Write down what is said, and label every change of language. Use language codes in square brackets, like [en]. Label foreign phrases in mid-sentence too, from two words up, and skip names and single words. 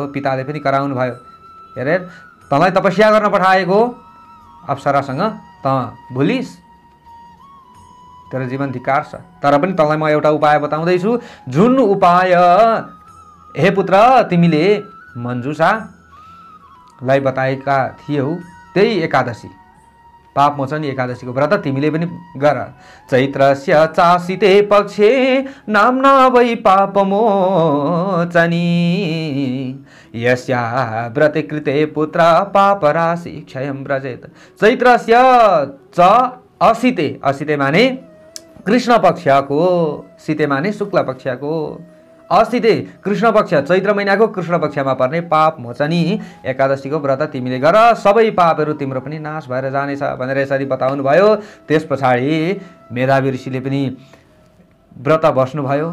[ne] पिताले पनि कराउनु भयो, हेरे, तँलाई तपस्या गर्न पठाएको अप्सरासँग त भुलिस्, तेरो जीवन धिक्कार छ, तर पनि तँलाई म एउटा उपाय बताउँदैछु। जुन उपाय हे पुत्र तिमीले मन्जुषालाई बताएका थियौ, त्यही एकादशी, पापमोचनी एकादशीको व्रत तिमीले पनि गर। [sa] चैत्रस्य चासिते पक्षे नाम्ना वै पापमोचनी, यस्या व्रते कृते पुत्र पापराशि क्षयं व्रजेत। चैत्रस्य च असिते, [ne] असिते माने कृष्ण पक्षको, सिते माने शुक्ल पक्षको, असिते कृष्ण पक्ष, चैत्र महिनाको कृष्ण पक्षमा पर्ने पाप मोचनी एकादशीको व्रत तिमीले गर, सबै पापहरू तिम्रो पनि नाश भएर जानेछ भनेर यसरी बताउनु भयो। त्यस पछाडि मेधावी ऋषिले पनि व्रत बस्नुभयो।